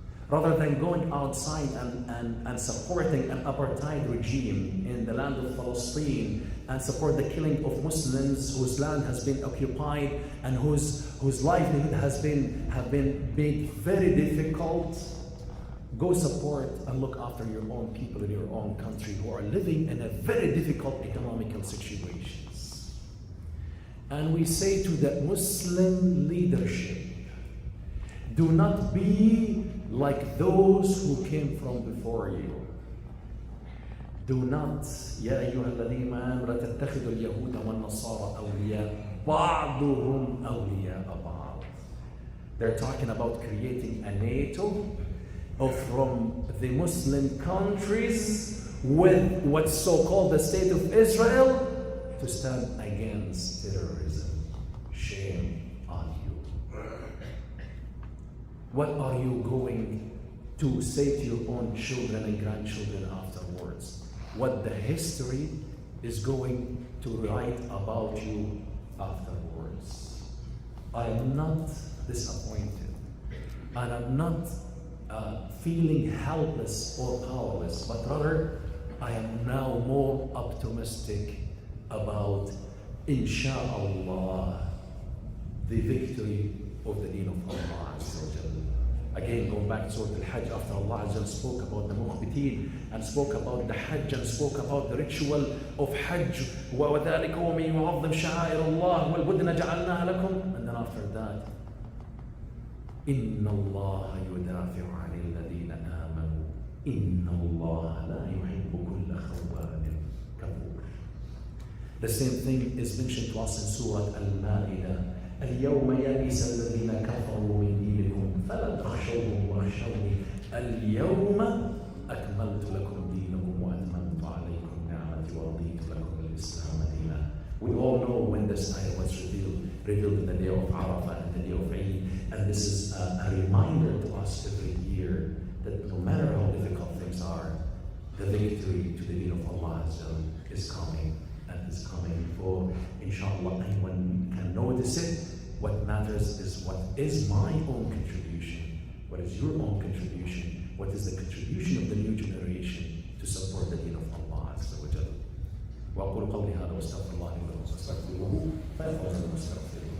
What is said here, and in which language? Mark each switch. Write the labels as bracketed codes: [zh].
[en] Rather than going outside and supporting an apartheid regime in the land of Palestine and support the killing of Muslims whose land has been occupied and whose livelihood have been made very difficult, go support and look after your own people in your own country who are living in a very difficult economical situations. And we say to the Muslim leadership, do not be like those who came from before you. Do not, [ar] يا أيها الذين آمنوا لا تتخذوا اليهود والنصارى أولياء بعضهم أولياء بعض. [en] They're talking about creating a NATO from the Muslim countries with what's so-called the State of Israel to stand against terrorism. Shame on you. What are you going to say to your own children and grandchildren afterwards? What the history is going to write about you afterwards. I am not disappointed, and I'm not feeling helpless or powerless, but rather I am now more optimistic about, insha'Allah, the victory of the deen of Allah Azza wa Jal. Again, going back to Surah Al-Hajj, after Allah Azza wa Jal spoke about the mukhbitin and spoke about the Hajj and spoke about the ritual of Hajj, [ar] وَذَلِكَ وَمَن يُعَظِّمْ شَعَائِرَ اللَّهِ وَالْبُدْنَ جَعَلْنَاهَا لَكُمْ. [en] And then after that, [ar] إِنَّ اللَّهَ يُدَافِعُ عَنِ الَّذِينَ آمَنُوا إِنَّ اللَّهَ لَا يُحِبُّ كُلَّ خَوَّانٍ كَفُورٍ. [en] The same thing is mentioned to us in Surah Al-Ma'idah. [ar] اليوم يئس الذين كفروا من دينكم فلا تخشوهم واخشوني اليوم أكملت لكم دينكم وأتممت عليكم نعمتي ورضيت لكم الإسلام دينا. [en] We all know when this ayah was revealed in the day of Arafah and the day of Eid, and this is a reminder to us every year that no matter how difficult things are, the victory to the deen of Allah is coming. And is coming for, inshallah, anyone can notice it. What matters is what is my own contribution, what is your own contribution, what is the contribution of the new generation to support the deen of Allah Azza wa Jal. [ar] وأقول قولي هذا واستغفر الله لي ولكم فاستغفروه فإنه هو المستغفر.